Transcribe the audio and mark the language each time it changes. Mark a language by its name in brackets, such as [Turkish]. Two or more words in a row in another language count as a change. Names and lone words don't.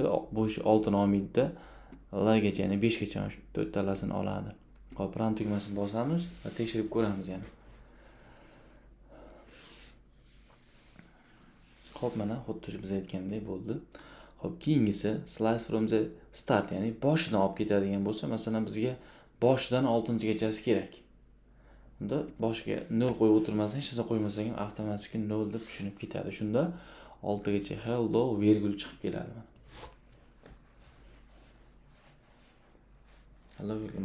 [Uzbek] Bo'sh 6 ni olmaydi-da. L gacha, ya'ni 5 gacha shu 4 talasini oladi. Xo'p, run tugmasini bosamiz va tekshirib ko'ramiz yana. Xo'p, mana xuddi shu biz aytgandek bo'ldi. Xo'p, keyingisi [English] slice from the start, [Uzbek] ya'ni boshidan olib ketadigan bo'lsa, masalan, bizga boshidan 6-gachasi kerak. Unda boshiga 0 qo'yib o'tirmasdan, hech narsa qo'ymasak ham avtomatik 0 deb tushunib ketadi. Shunda 6 gacha hello virgul chiqib keladi mana. Hello virgul.